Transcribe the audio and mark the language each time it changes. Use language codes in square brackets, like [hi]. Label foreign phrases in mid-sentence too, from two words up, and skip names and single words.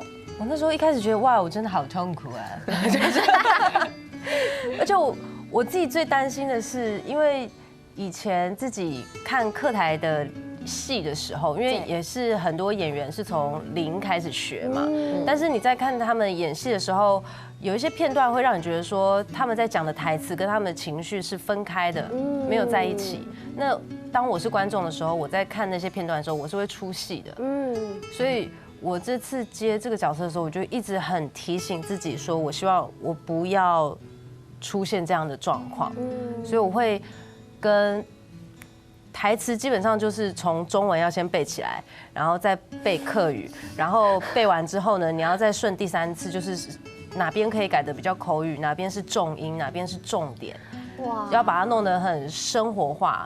[zh] 我那时候一開始覺得哇，我真的好痛苦啊，而且我自己最擔心的是，因為以前自己看客台的戲的時候，因為也是很多演員是從零開始學嘛，但是你在看他們演戲的時候，有一些片段會讓你覺得說他們在講的台詞跟他們的情緒是分開的，沒有在一起。那當我是觀眾的時候，我在看那些片段的時候，我是會出戲的，所以我這次接這個角色的時候，我就一直很提醒自己說，我希望我不要出現這樣的狀況，所以我會跟台詞基本上就是從中文要先背起來，然後再背客語，然後背完之後呢，你要再順第三次，就是哪邊可以改得比較口語，哪邊是重音，哪邊是重點，要把它弄得很生活化。